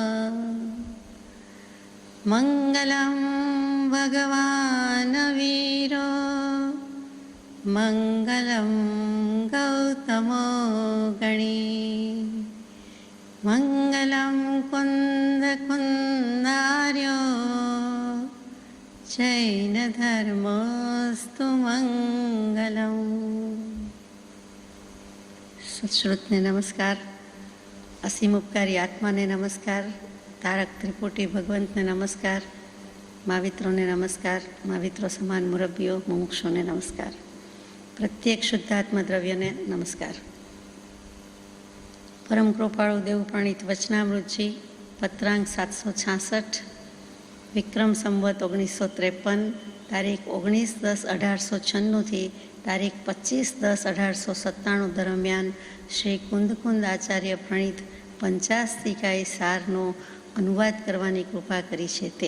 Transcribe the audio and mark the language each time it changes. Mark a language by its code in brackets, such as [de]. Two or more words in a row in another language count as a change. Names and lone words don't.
[sa] मङ्गलं भगवान् वीरो मङ्गलं गौतमो गणी मङ्गलं कुन्दकुन्दार्यो जैनधर्मोऽस्तु मङ्गलम्। [gu] સત્શ્રુતને નમસ્કાર, અસીમ ઉપકારી આત્માને નમસ્કાર, તારક ત્રિપુટી ભગવંતને નમસ્કાર, મહાવિત્રોને નમસ્કાર, महाविત્રો સમાન મુરબ્બીઓ મુમુક્ષોને નમસ્કાર, પ્રત્યેક શુદ્ધાત્મ દ્રવ્યને નમસ્કાર। પરમ કૃપાળુ દેવપ્રણીત વચનામૃતજી પત્રાંક 766 વિક્રમ સંવત 1953 તારીખ 19/10/1896 તારીખ 25/10/1897 દરમિયાન શ્રી કુંદકુંદ આચાર્ય પ્રણીત 50 ટીકાઈ સારનો અનુવાદ કરવાની કૃપા કરી છે।